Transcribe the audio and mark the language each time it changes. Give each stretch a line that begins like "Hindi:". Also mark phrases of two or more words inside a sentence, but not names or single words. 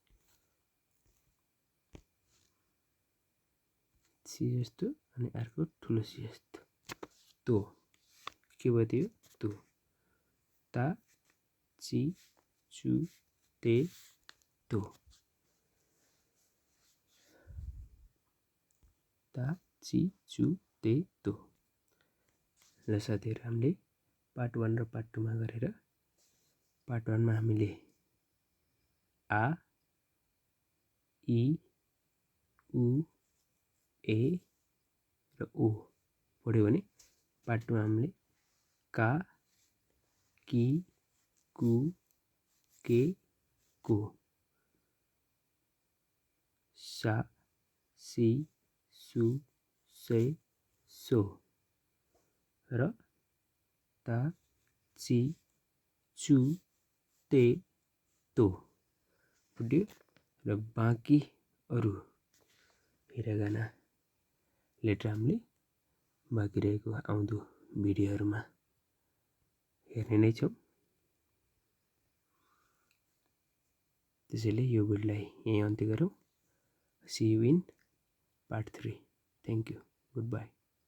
Nepali: सी जस्तो अनि अर्को ठुलो सी जस्तो तो के भयो त्यो तो
Japanese: た ち つ て と た ち つ て と.
Nepali: ल साथीहरु हामीले पार्ट 1 र पार्ट 2 मा गरेर पार्ट 1 मा हामीले आ
Japanese: い う え
Nepali: र ओ पढ्यो भने पार्ट 2 मा हामीले
Japanese: か き く け こさ し す せ そ
Nepali: र
Japanese: た ち つ て と
Nepali: पढ्यो र बाँकी अरु हिरागाना लेटर हामीले बाँकी रहेको आउँदो भिडियोहरुमा हेर्ने नै छौं। त्यसैले यो भिडियोलाई यही अन्त्य गरौँ।
English: See you in part 3. Thank you. Goodbye.